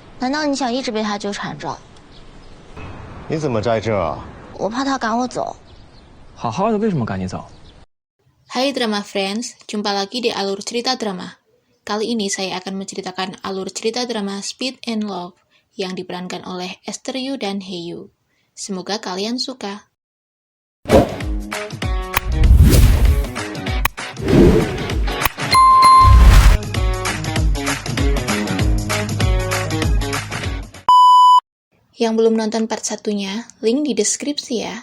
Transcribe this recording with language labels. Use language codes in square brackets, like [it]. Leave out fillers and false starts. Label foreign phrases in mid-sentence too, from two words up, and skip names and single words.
[zh] 难道你想一直被他纠缠着？你怎么在这儿啊？我怕他赶我走。好好的为什么赶你走？ [id] Hai Drama Friends, jumpa lagi di Alur Cerita Drama. Kali ini saya akan menceritakan alur cerita drama Speed and Love yang diperankan oleh Esther Yu dan Haeyu. Semoga kalian suka. Yang belum nonton part 1-nya, link di deskripsi ya.